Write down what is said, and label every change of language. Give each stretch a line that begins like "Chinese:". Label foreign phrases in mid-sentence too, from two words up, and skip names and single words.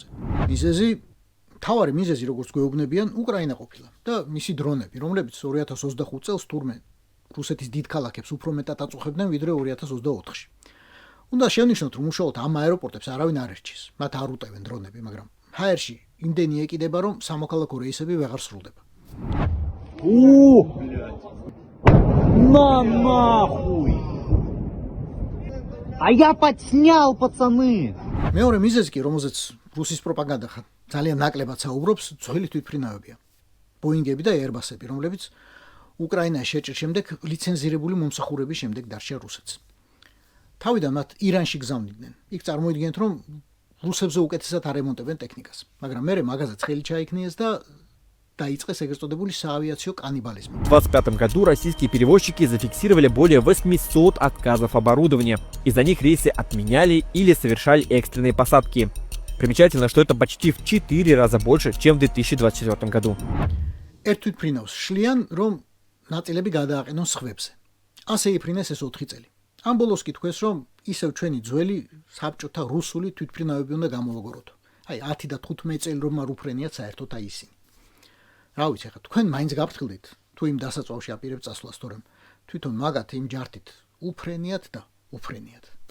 Georgian: მთავარი მიზეზი, როგორც გვეუბნებიან, უკრაინა ყოფილა და მისი დრონები, რომლებიც 2025 წელს თურმე რუსეთის დიდ ქალაქებს უფრო მეტად აწუხებდნენ ვიდრე 2024-ში. უნდა შევნიშნოთ, რომ უშუალოდ ამ აეროპორტებს არავინ არ ერჩის. მათ არ უტევენ დრონები, მაგრამ ჰაერში იმდენი ეკიდება, რომ სამოქალაქო რეისები ვეღარ სრულდება.
Russian: А я подснял, пацаны!
Georgian: მეორე მიზეზი კი, რომელზეც რუსის პროპაგანდა ძალიან ნაკლებად საუბრობს, ძველი თვითმფრინავებია. ბოინგები და ერბასები, რომლებიც უკრაინაში შეჭრის შემდეგ ლიცენზირებული მომსახურების შემდეგ დარჩა რუსეთს. თავიდან მათ ირანში გზავნიდნენ. იქ წარმოიდგენთ, რომ რუსებზე უკეთესად არემონტებენ ტექნიკას, მაგრამ მერე მაგაზეც ხელი ჩაიქნიეს და დაიწყეს ეგრეთ წოდებული საავიაციო каннибализм.
Russian: В 2025 году российские перевозчики зафиксировали более 800 отказов оборудования. Из-за них рейсы отменяли или совершали экстренные посадки. Примечательно, что это почти в 4 раза больше, чем в 2024 году.
Georgian: ერთ თვითმფრინავს შლიან, რომ ნაწილები გადააყენონ სხვებზე. ასე იფრინეს ეს 4 წელი. ამ ბოლოს კი თქვეს, რომ ისევ ჩვენი ძველი საბჭოთა რუსული თვითმფრინავები უნდა გამოვაგოროთ. აი 10 და 15 წელი რომ არ უფრენიათ საერთოდ აი ისინი. რა ვიცი, ხა თქვენ მაინც გაფრთხილდით თუ იმ დასაწვავში აპირებთ წასვლას, თორემ თვითონ მაგათ იმ ჯართით უფრენიათ და უფრენიათ.